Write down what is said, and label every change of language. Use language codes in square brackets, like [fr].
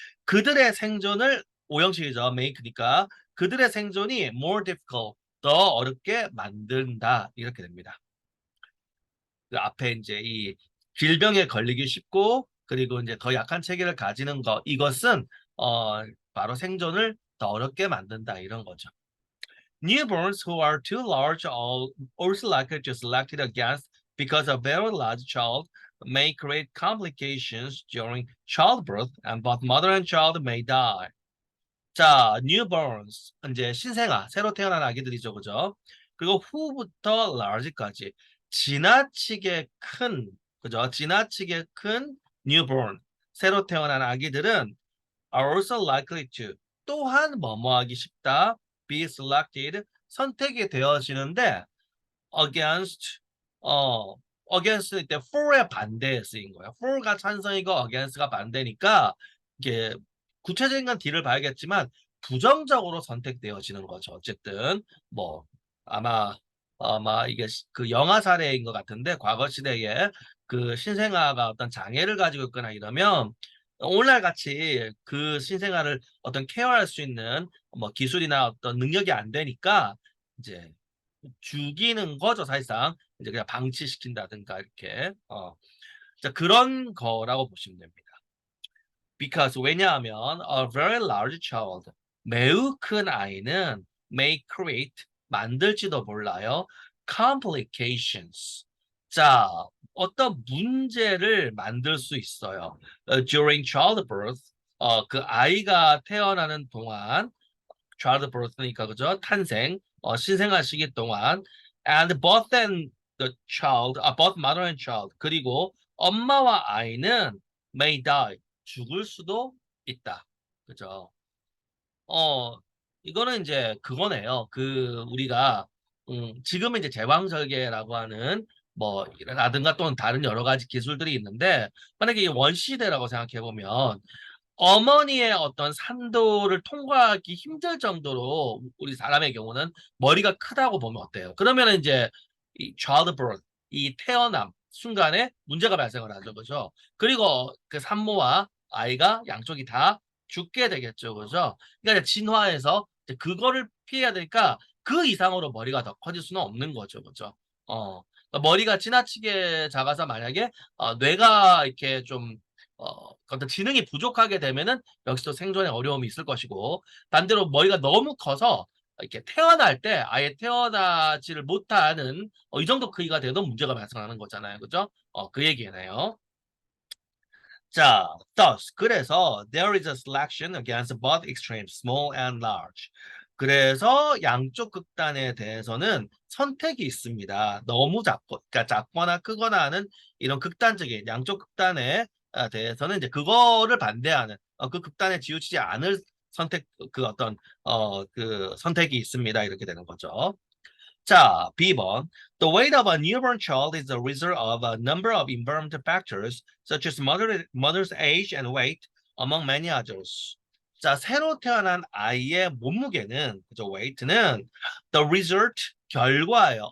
[ko] 그들의 생존을 오형식이죠. make니까 그들의 생존이 [en] more difficult. [ko] 더 어렵게 만든다. 이렇게 됩니다. 그 앞에 이제 이 질병에 걸리기 쉽고 그리고 이제 더 약한 체계를 가지는 것 이것은 바로 생존을 더 어렵게 만든다 이런 거죠. [en] Newborns who are too large are also likely to selected against because a very large child may create complications during childbirth and both mother and child may die. [ko] 자, newborns 이제 신생아, 새로 태어난 아기들이죠, 그죠? 그리고 who부터 large까지 지나치게 큰, 그죠? 지나치게 큰 newborn, 새로 태어난 아기들은 [en] are also likely to [ko] 또한 뭐뭐하기 쉽다, [en] be selected [ko] 선택이 되어지는데 against 어 against 때 for의 반대에 쓰인 거예요. for가 찬성이고 against가 반대니까 이게 구체적인 건 D를 봐야겠지만 부정적으로 선택되어지는 거죠. 어쨌든 뭐 아마 이게 그 영화 사례인 것 같은데 과거 시대에 그 신생아가 어떤 장애를 가지고 있거나 이러면 오늘날 같이 그 신생아를 어떤 케어할 수 있는 뭐 기술이나 어떤 능력이 안 되니까 이제 죽이는 거죠, 사실상. 이제 그냥 방치시킨다든가 이렇게. 자, 그런 거라고 보시면 됩니다. [en] Because [ko] 왜냐하면 [en] a very large child [ko] 매우 큰 아이는 [en] may create [ko] 만들지도 몰라요. [en] complications. [ko] 자, 어떤 문제를 만들 수 있어요. [en] during childbirth. [ko] 그 아이가 태어나는 동안 childbirth니까 그죠? 탄생, 신생아 시기 동안 [en] and both and the child, both mother and child [ko] 그리고 엄마와 아이는 [en] may die [ko] 죽을 수도 있다. 그죠? 어, 이거는 이제 그거네요. 그 우리가 지금은 이제 제왕절개라고 하는 뭐 라든가 또는 다른 여러 가지 기술들이 있는데 만약에 이 원시대라고 생각해 보면 어머니의 어떤 산도를 통과하기 힘들 정도로 우리 사람의 경우는 머리가 크다고 보면 어때요? 그러면 이제 이 childbirth, 이 태어남 순간에 문제가 발생을 하죠, 그죠? 그리고 그 산모와 아이가 양쪽이 다 죽게 되겠죠, 그죠? 그러니까 진화해서 이제 그거를 피해야 되니까 그 이상으로 머리가 더 커질 수는 없는 거죠, 그죠? 그러니까 머리가 지나치게 작아서 만약에 뇌가 이렇게 좀 어떤 지능이 부족하게 되면은 역시도 생존에 어려움이 있을 것이고 반대로 머리가 너무 커서 이렇게 태어날 때 아예 태어나지를 못하는 이 정도 크기가 돼도 문제가 발생하는 거잖아요. 그죠? 그 얘기네요. 자, [en] thus [ko] 그래서 [en] there is a selection against both extremes, small and large. [ko] 그래서 양쪽 극단에 대해서는 선택이 있습니다. 너무 그러니까 작거나 크거나 하는 이런 극단적인 양쪽 극단에 대해서는 이제 그거를 반대하는 그 극단에 지우치지 않을 선택 그 어떤 그 선택이 있습니다. 이렇게 되는 거죠. 자, B번. [en] The weight of a newborn child is the result of a number of environmental factors such as mother's age and weight, among many others. [ko] 자, 새로 태어난 아이의 몸무게는, 그죠, weight는 [en] the result, [ko] 결과예요.